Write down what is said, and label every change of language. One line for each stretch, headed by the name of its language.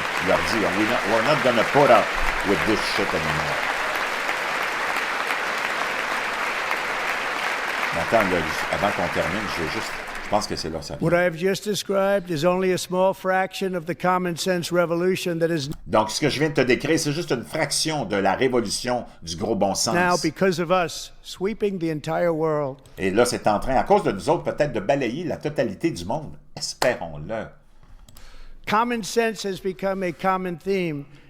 French: Il leur dit,
English: we're not going to put up with this shit anymore.
French: Attends, là, avant qu'on termine, je pense que c'est là ça vient.
English: What I have just described is only a small fraction of the common sense revolution that is
French: Donc, ce que je viens de te décrire, c'est juste une fraction de la révolution du gros bon sens.
English: now, because of us, sweeping the entire world.
French: Et là, c'est en train, à cause de nous autres, peut-être de balayer la totalité du monde. Espérons-le.
English: Common sense has become a common theme.